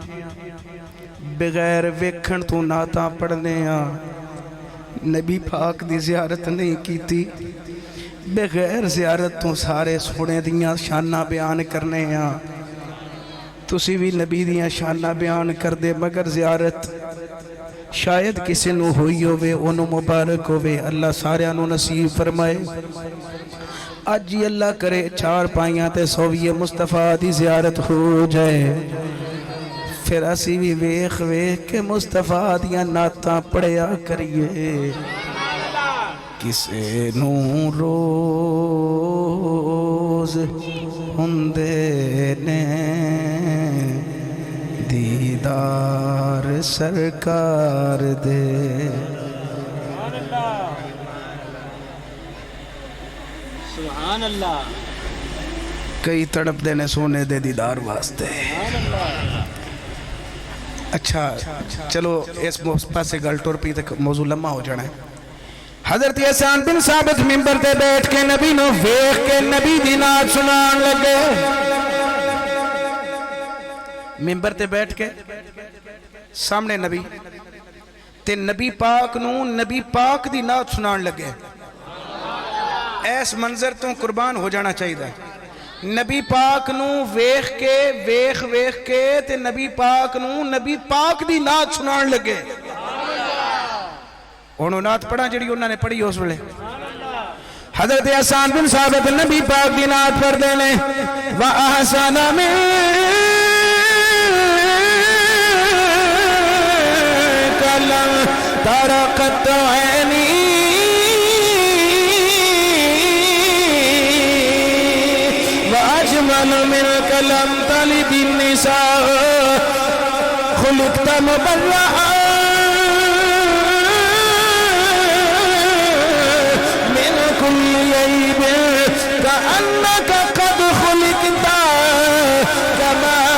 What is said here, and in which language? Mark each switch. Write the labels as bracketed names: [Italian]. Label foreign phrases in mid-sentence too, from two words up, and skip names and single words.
[Punjabi] بغیر ویکھن تو نعتاں پڑھنے ہاں نبی پاک دی زیارت نہیں کیتی بغیر زیارت تو سارے سونے دیاں شاناں بیان کرنے ہاں تسی بھی نبی دیاں شاناں بیان کر دے مگر زیارت شاید کسی نو ہوئی ہوئے انو مبارک ہوئے اللہ سارے انو نصیب فرمائے اج ہی اللہ کرے چار پائیاں تے سویے مصطفیٰ دی زیارت ہو جائے پھر اسی بھی ویخ ویخ کے مصطفیٰ دیاں نعتاں پڑھیا کریے کسے نو روز ہندے نے دیدار سرکار دے [Arabic] سبحان اللہ [Punjabi] کئی تڑپ دینے سونے دے دیدار واسطے اچھا چلو اس پاسے گل ٹور پی تک موضوع لمحہ ہو جانا ہے حضرت حسان بن ثابت ممبر تے بیٹھ کے نبی نو ویکھ کے نبی دی نعت سنان لگے ممبر تے بیٹھ کے سامنے نبی تے نبی پاک نو نبی پاک دی نعت سنان لگے ایس منظر تو قربان ہو جانا چاہیے نبی پاک نو ویخ کے تے نبی پاک نو نبی پاک دی نعت سنان لگے انہوں نعت پڑھا جڑی انہوں نے پڑھی اس ویلے حضرت حسان بن ثابت نبی پاک دی نعت پڑھ دینے [Arabic] وَأَحْسَنَ مِنْكَ لَمْ تَرَ قَطُّ عَيْنِي وَأَجْمَلُ مِنْكَ لَمْ تَلِدِ النِّسَاءُ خُلِقْتَ مُبَرَّأً مِنْ كُلِّ عَيْبٍ كَأَنَّكَ قَدْ خُلِقْتَ كَمَا